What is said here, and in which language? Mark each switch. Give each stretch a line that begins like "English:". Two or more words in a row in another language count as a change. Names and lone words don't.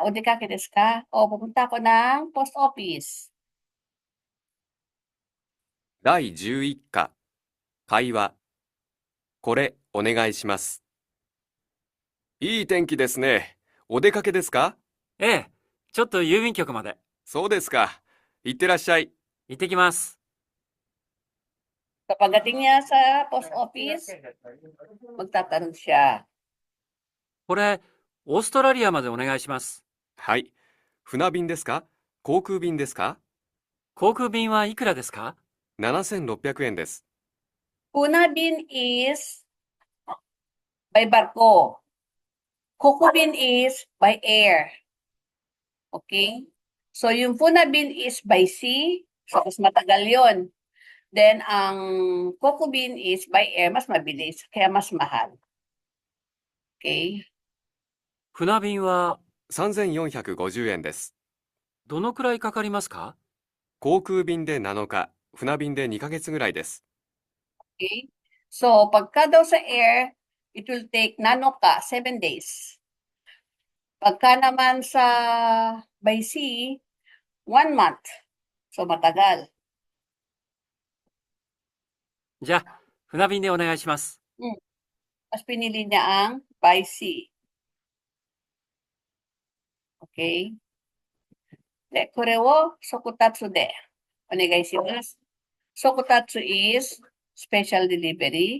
Japanese: お出かけですか?
Filipino: Pupunta ako ng post office.
Japanese: 第11課会話これお願いします。いい天気ですね。お出かけですか？ええ、ちょっと郵便局まで。そうですか。行ってらっしゃい。行ってきます。
Filipino: Pagdating niya sa post office, magtatanong siya.
Japanese: これ、オーストラリアまでお願いします。はい。船便ですか？航空便ですか？航空便はいくらですか？ 7600 円です。
English: Funabin is by barko. Kokubin is by air. Okay? So, yung Funabin is by sea. So,
Filipino: mas matagal yon. Then, ang Kokubin
English: is by air,
Filipino: mas mabilis. Kaya mas mahal.
English: Okay?
Japanese: 船便は 3450円です。どのくらいかかりますか？航空便で7日、船便で2ヶ月ぐらいです。
English: Okay? So,
Filipino: pagka daw sa
English: air, it will take nanoka, 7 days.
Filipino: Pagka naman sa
English: by sea, 1 month.
Filipino: So, matagal.
Japanese: じゃあ、船便でお願いします。
Filipino: Mas pinili niya ang
English: by sea.
Japanese: Okay? で、これを速達でお願いします.
English: Sokutatsu is special delivery.